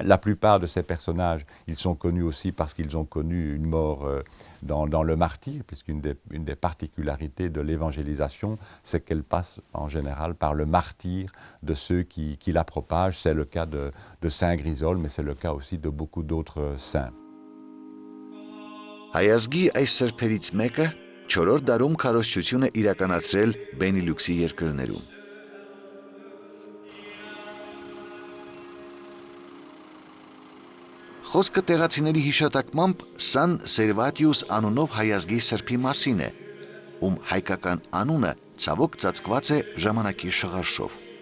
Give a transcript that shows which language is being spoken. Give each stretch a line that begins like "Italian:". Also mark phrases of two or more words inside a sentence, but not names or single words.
French: La plupart de ces personnages, ils sont connus aussi parce qu'ils ont connu une mort dans le martyre, puisqu'une des particularités de l'évangélisation, c'est qu'elle passe en général par le martyre de ceux qui la propagent. C'est le cas de Saint Grisol, mais c'est le cas aussi de beaucoup d'autres saints.
Armenian: Հայազգի այս սրբերից մեկը 4-րդ դարում քարոզչություն է իրականացրել Բենիլյուքսի երկրներում։ Խոսքը տեղացիների հիշատակմամբ Սան Սերվատիուս անունով հայազգի սրբի մասին է, ում հայկական անունը ցավոք ծածկված է ժամանակի շղարշով։